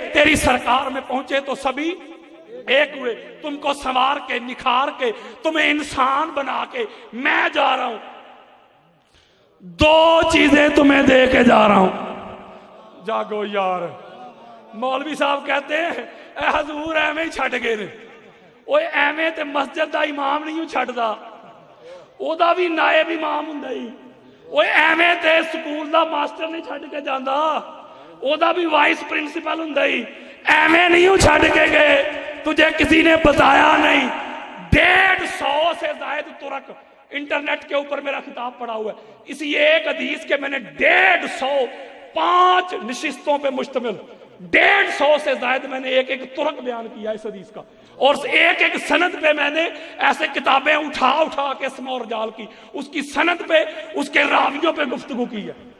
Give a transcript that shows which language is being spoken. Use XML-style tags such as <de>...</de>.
<ur>تیری سرکار میں پہنچے تو سبھی ایک ہوئے. تم کو سنوار کے نکھار کے تمہیں انسان بنا کے میں جا رہا ہوں. دو چیزیں تمہیں دے کے جا رہا ہوں. جاگو یار. مولوی صاحب کہتے ہیں</ur> <pa>اے حضور ایویں ہی چھٹ گئے نے. اوے ایویں تے مسجد دا امام نہیں چھٹ دا, او دا بھی نائب امام ہوندا ہی. اوے ایویں تے سکول دا ماسٹر نہیں چھٹ کے جاندا, او دا بھی وائس پرنسپل ہوندا ہی. ایویں نہیں چھٹ کے گئے,</pa> <ur>تجھے کسی نے بتایا نہیں. 150 سے زائد ترک انٹرنیٹ کے اوپر میرا خطاب پڑا ہوا ہے. اسی ایک حدیث کے میں نے 150 نشستوں پہ مشتمل 150 سے زائد میں نے ایک ایک ترک بیان کیا اس حدیث کا, اور ایک ایک سند پہ میں نے ایسے کتابیں اٹھا اٹھا کے اسم اور رجال کی, اس کی سند پہ اس کے راویوں پہ گفتگو کی ہے.</ur>